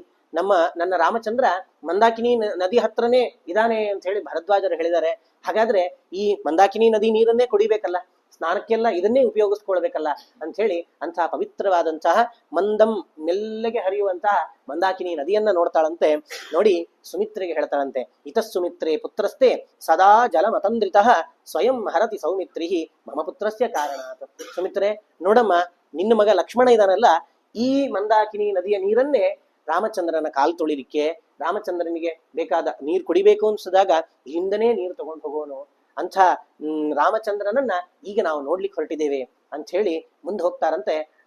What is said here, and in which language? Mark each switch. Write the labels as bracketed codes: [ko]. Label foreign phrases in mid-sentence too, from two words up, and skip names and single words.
[kn] ನನ್ನ ರಾಮಚಂದ್ರ ಮಂದಾಕಿನಿ ನದಿ ಹತ್ರನೇ ಇದಾನೆ ಅಂತ ಹೇಳಿ ಭರದ್ವಾಜರು ಹೇಳಿದ್ದಾರೆ. ಹಾಗಾದ್ರೆ ಈ ಮಂದಾಕಿನಿ ನದಿ ನೀರನ್ನೇ ಕುಡಿಬೇಕಲ್ಲ, ಸ್ನಾನಕ್ಕೆಲ್ಲ ಇದನ್ನೇ ಉಪಯೋಗಿಸ್ಕೊಳ್ಬೇಕಲ್ಲ ಅಂತ ಹೇಳಿ ಅಂತಹ ಪವಿತ್ರವಾದಂತಹ ಮಂದಂ ಮೆಲ್ಲಗೆ ಹರಿಯುವಂತಹ ಮಂದಾಕಿನಿ ನದಿಯನ್ನ ನೋಡ್ತಾಳಂತೆ. ನೋಡಿ ಸುಮಿತ್ರೆಗೆ ಹೇಳ್ತಾಳಂತೆ, [sa] ಇತಃ ಸುಮಿತ್ರೇ ಪುತ್ರಸ್ತೆ ಸದಾ ಜಲಮತಂದ್ರಿತಃ ಸ್ವಯಂ ಹರತಿ ಸೌಮಿತ್ರಿ ಮಮ ಪುತ್ರಸ್ಯ ಕಾರಣಾತ್. [kn] ಸುಮಿತ್ರೆ ನೋಡಮ್ಮ, ನಿನ್ನ ಮಗ ಲಕ್ಷ್ಮಣ ಇದಾನಲ್ಲ, ಈ ಮಂದಾಕಿನಿ ನದಿಯ ನೀರನ್ನೇ ರಾಮಚಂದ್ರನ ಕಾಲು ತೊಳಿಲಿಕ್ಕೆ, ರಾಮಚಂದ್ರನಿಗೆ ಬೇಕಾದ ನೀರು ಕುಡಿಬೇಕು ಅನ್ಸಿದಾಗ ಇಲ್ಲಿಂದನೇ ನೀರು ತಗೊಂಡು ಹೋಗೋನು ಅಂಥ ರಾಮಚಂದ್ರನನ್ನ ಈಗ ನಾವು ನೋಡ್ಲಿಕ್ಕೆ ಹೊರಟಿದ್ದೇವೆ ಅಂತ ಹೇಳಿ ಮುಂದೆ ಹೋಗ್ತಾರಂತೆ.